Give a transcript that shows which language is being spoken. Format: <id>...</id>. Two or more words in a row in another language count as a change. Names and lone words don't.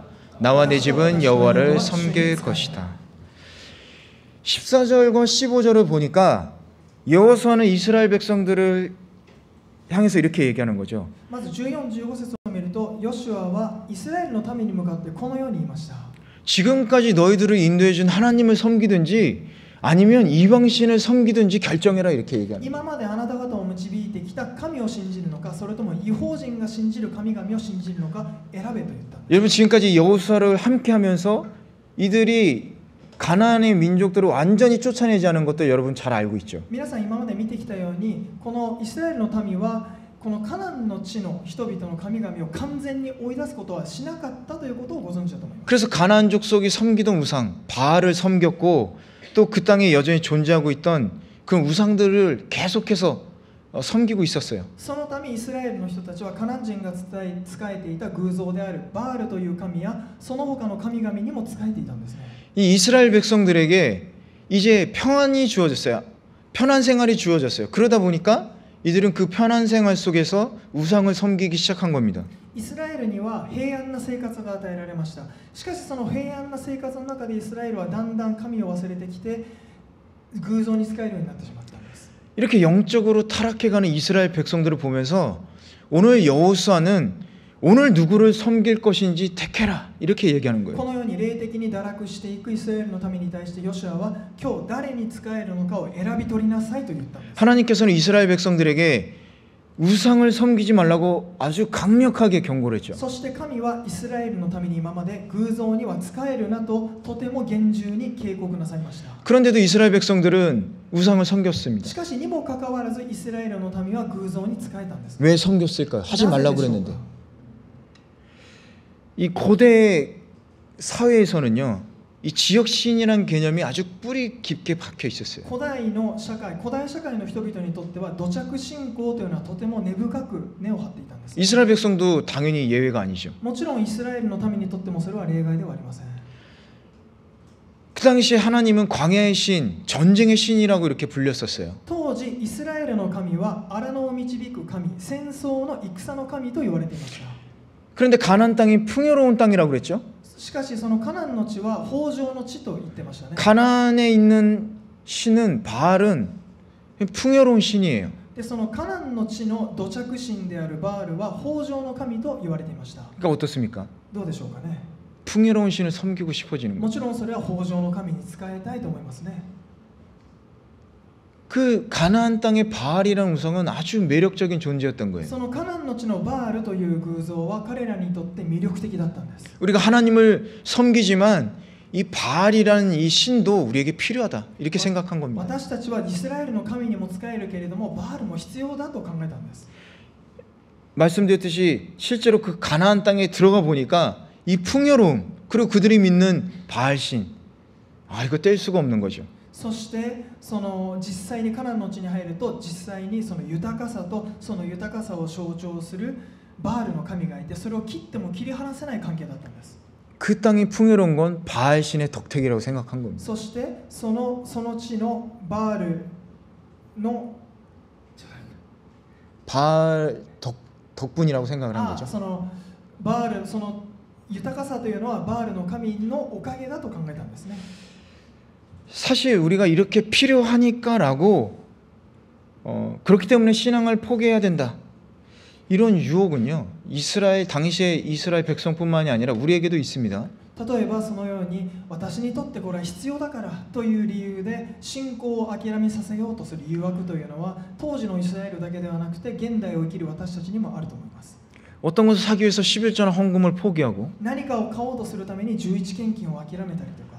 <ko>나와 내 집은 여호와를 섬길 것이다. 14절과 15절을 보니까 여호수아는 이스라엘 백성들을 향해서 이렇게 얘기하는 거죠.</ko> <ja>まず14、15節を見るとヨシュアはイスラエルの民に向かってこのように言いました。</ja> <ko>지금까지 너희들을 인도해 준 하나님을 섬기든지 아니면 이방신을 섬기든지 결정해라 이렇게 얘기합니다.</ko> <ja>今まであなた方を導いてきた神を信じるのか、それとも異邦人が信じる神々を信じるのか選べと言った。</ja> <ko>여러분 지금까지 여호수아를 함께 하면서 이들이 가나안의 민족들을 완전히 쫓아내지 않은 것도 여러분 잘 알고 있죠.</ko> <ja>皆さん今まで見てきたようにこのイスラエルの民はこのカナンの地の人々の神々を完全に追い出すことはしなかったということをご存知だと思います。</ja> <ko>그래서 가나안 족속이 섬기던 우상 바알을 섬겼고 또 그 땅에 여전히 존재하고 있던 그 우상들을 계속해서 섬기고 있었어요.</ko> <ja>そのためイスラエルの人たちはカナン人が仕えていた偶像であるバールという神やその他の神々にも仕えていたんですね。</ja> <ko>이 이스라엘 백성들에게 이제 평안이 주어졌어요. 편한 생활이 주어졌어요. 그러다 보니까 이들은 그 편한 생활 속에서 우상을 섬기기 시작한 겁니다.</ko> <ja>イスラエルには平安な生活が与えられました。しかしその平安な生活の中でイスラエルはだんだん神を忘れてきて偶像に仕えるようになってしまったんです。</ja> <ko>이렇게 영적으로 타락해가는 이스라엘 백성들을 보면서 오늘 여호수아는 오늘 누구를 섬길 것인지 택해라 이렇게 얘기하는</ko> <ja>こ</ja> <ko>거예요.</ko> <ja>のように霊的に堕落していくイスラエルの民に対してヨシュアは今日誰に仕えるのかを選び取りなさいと言ったんです。</ja> <ko>하나님께서는 이스라엘 백성들에게 우상을 섬기지 말라고 아주 강력하게 경고를 했죠.</ko> <ja>そして神はイスラエルのために今まで偶像には仕えるなととても厳重に警告なさいました。</ja> <ko>그런데도 이스라엘 백성들은 우상을 섬겼습니다.</ko> <ja>しかしにもかかわらずイスラエルの民は偶像に仕えたんです。</ja> <ko>왜 섬겼을까요? 하지 말라고 그랬는데.</ko> <ja>なぜでしょうか。</ja> <ko>이 고대 사회에서는요, 이 지역 신이라는 개념이 아주 뿌리 깊게 박혀 있었어요.</ko> <ja>古代社会の人々にとっては土着信仰というのはとても根深く根を張っていたんです。</ja> <ko>이스라엘 백성도 당연히 예외가 아니죠.</ko> <ja>もちろんイスラエルの民にとってもそれは例外ではありません。</ja> <ko>그 당시에 하나님은 광야의 신, 전쟁의 신이라고 이렇게 불렸었어요.</ko> <ja>当時イスラエルの神は荒野を導く神、戦争の戦の神と言われていました。</ja> <ko>그런데 가나안 땅이 풍요로운 땅이라고 그랬죠.</ko> <ja>しかしそのカナンの地は豊穣の地と言ってましたね。</ja> <ko>가나안에 있는 신은 바알은 풍요로운 신이에요.</ko> <ja>でそのカナンの地の土着神であるバールは豊穣の神と言われていました。</ja> <ko>그러니까 어떻습니까?</ko> <ja>どうでしょうかね。</ja> <ko>풍요로운 신을 섬기고 싶어지는</ko> <ja>も</ja> <ko>거예요.</ko> <ja>ちろんそれは豊穣の神に仕えたいと思いますね。</ja> <ko>그 가나안 땅의 바알이라는 우상은 아주 매력적인 존재였던 거예요.</ko> <ja>そのカナンの地のバールという偶像は彼らにとって魅力的だったんです。</ja> <ko>우리가 하나님을 섬기지만 이 바알이라는 이 신도 우리에게 필요하다 이렇게 생각한 겁니다.</ko> <ja>私たちはイスラエルの神にも仕えるけれどもバールも必要だと考えたんです。</ja> <ko>말씀드렸듯이 실제로 그 가나안 땅에 들어가 보니까 이 풍요로움 그리고 그들이 믿는 바알신 이거 뗄 수가 없는 거죠.</ko> <ja>そしてその実際にカナンの地に入ると実際にその豊かさとその豊かさを象徴するバールの神がいてそれを切っても切り離せない関係だったんです。</ja> <ko>그 땅이 풍요로운 건 바알신의 덕택이라고 생각한 겁니다.</ko> <ja>そしてその地のバールの</ja> <ko>바알 덕분이라고 생각을 한 거죠.</ko> <ja>そのバールその豊かさというのはバールの神のおかげだと考えたんですね。</ja> <ko>사실 우리가 이렇게 필요하니까라고 그렇기 때문에 신앙을 포기해야 된다. 이런 유혹은요. 당시의 이스라엘 백성뿐만이 아니라 우리에게도 있습니다.</ko> <ja>例えばそのように私にとってこれは必要だからという理由で信仰を諦めさせようとする誘惑というのは当時のイスラエルだけではなくて現代を生きる私たちにもあると思います。</ja> <ko>어떤 것을 사기 위해서 11조나 헌금을 포기하고</ko> <ja>何かを買おうとするために11献金を諦めたりとか</ja>